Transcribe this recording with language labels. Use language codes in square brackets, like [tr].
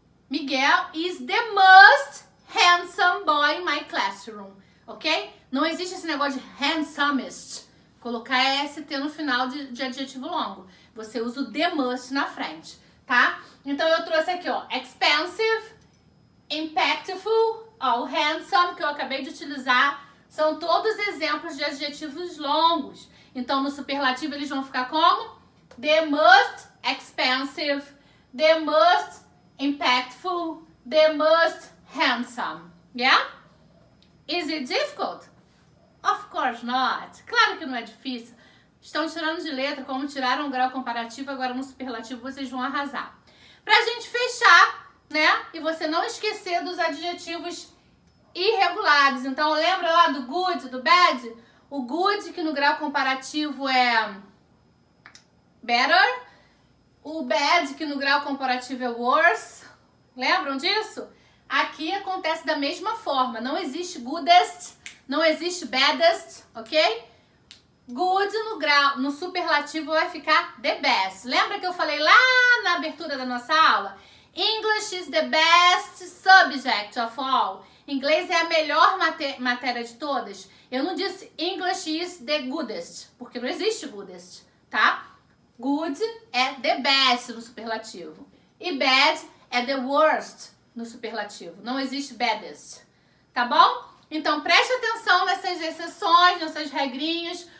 [en] Miguel is the most handsome boy in my classroom, ok? [pt] Não existe esse negócio de handsomest. Colocar EST no final de adjetivo longo. Você usa o the must na frente, tá? Então eu trouxe aqui, ó, expensive, impactful, ó, o handsome que eu acabei de utilizar, são todos exemplos de adjetivos longos. Então no superlativo eles vão ficar como? [en] The most expensive, the most impactful, the most handsome. Yeah? Is it difficult? Of course not. [pt] Claro que não é difícil. Estão tirando de letra, como tiraram o grau comparativo, agora no superlativo vocês vão arrasar. Pra gente fechar, né? E você não esquecer dos adjetivos irregulares. Então, lembra lá do good, do bad? O good, que no grau comparativo é better. O bad, que no grau comparativo é worse. Lembram disso? Aqui acontece da mesma forma. Não existe goodest, não existe baddest, ok? Good no superlativo vai ficar the best. Lembra que eu falei lá na abertura da nossa aula? [en] English is the best subject of all. [pt] Inglês é a melhor matéria de todas. Eu não disse [en] English is the goodest, [pt] porque não existe goodest, tá? Good é the best no superlativo. E bad é the worst no superlativo. Não existe baddest, tá bom? Então preste atenção nessas exceções, nessas regrinhas.